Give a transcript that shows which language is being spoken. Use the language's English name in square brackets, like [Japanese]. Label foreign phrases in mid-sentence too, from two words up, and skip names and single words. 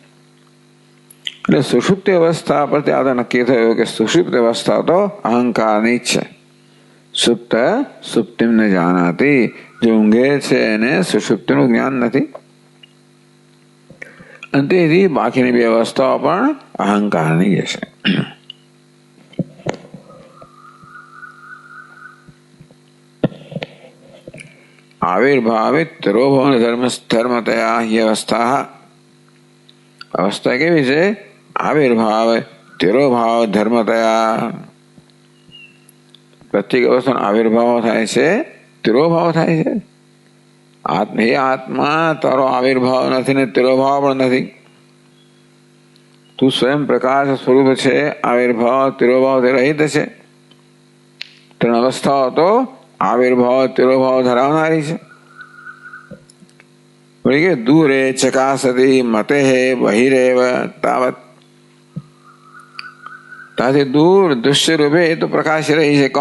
[Gujarati] એટલે સુષુપ્તિ અવસ્થા પરથી આ નક્કી થયું કે સુષુપ્તિ અવસ્થા તો અહંકારની જ છે। [Sanskrit] સુપ્ત સુપ્તિમ ને જાનાતી, [Gujarati] જે ઊંઘે છે એને સુષુપ્તિનું જ્ઞાન નથી, અને તેથી બાકીની બે અવસ્થાઓ પણ અહંકારની જ છે। [Sanskrit] आविर्भावित तिरोभवन धर्मतया ही अवस्था। [Gujarati] અવસ્થા કેવી છે? [Sanskrit] आविर्भाव तिरोभाव धर्मतया। [Gujarati] પ્રત્યેક અવસ્થા આવિર્ભાવ થાય છે, તિરોભાવ થાય છે। આત્મા તારો આવિર્ભાવ નહીં ને તિરોભાવ પણ નહીં। તું સ્વયં પ્રકાશ સ્વરૂપ છે, આવિર્ભાવ તિરોભાવથી રહિત છે. ત્રણ અવસ્થાઓ તો આવિર્ભાવ તિરોભાવ ધરાવનારી છે. કે [Sanskrit] દૂરે ચકાસતી મતે બહિરેવ તાવત, [Gujarati] ત્યાંથી દૂર દૃશ્ય રૂપે એ તો પ્રકાશી રહી છે.